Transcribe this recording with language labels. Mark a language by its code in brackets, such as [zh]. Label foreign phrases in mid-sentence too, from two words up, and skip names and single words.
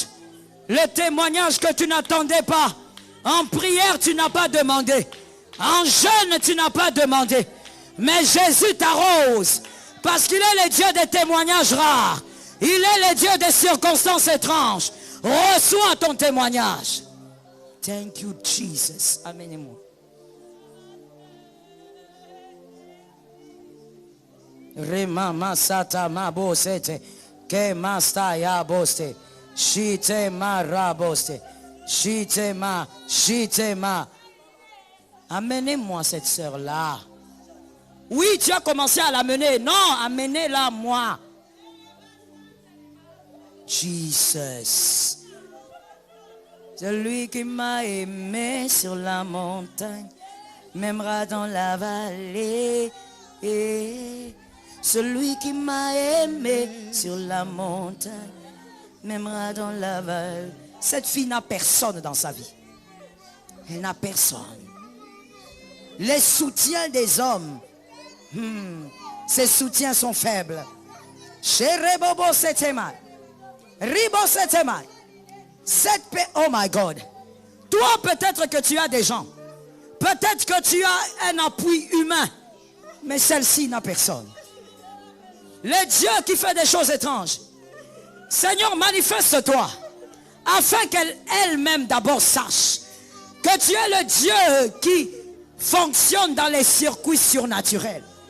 [fr] Le témoignage que tu n'attendais pas. En prière, tu n'as pas demandé. En jeûne, tu n'as pas demandé. Mais Jésus t'arrose. Parce qu'il est le Dieu des témoignages rares. Il est le Dieu des circonstances étranges. Reçois ton témoignage. [en] Thank you, Jesus. [fr] Amenez-moi. Remama sata mabosete. Ke mastaya boste. Shite ma raboste. Shite ma. Shite ma. Amenez-moi cette sœur-là. Oui, tu as commencé à l'amener. Non, amenez-la moi. Jesus. Celui qui m'a aimé sur la montagne m'aimera dans la vallée. Celui qui m'a aimé sur la montagne m'aimera dans la vallée. Cette fille n'a personne dans sa vie. Elle n'a personne. Les soutiens des hommes, ces soutiens sont faibles. [en] Oh my God. [fr] Toi, peut-être que tu as des gens. Peut-être que tu as un appui humain. Mais celle-ci n'a personne. Le Dieu qui fait des choses étranges. Seigneur, manifeste-toi. Afin qu'elle-même d'abord sache que tu es le Dieu qui fonctionne dans les circuits surnaturels.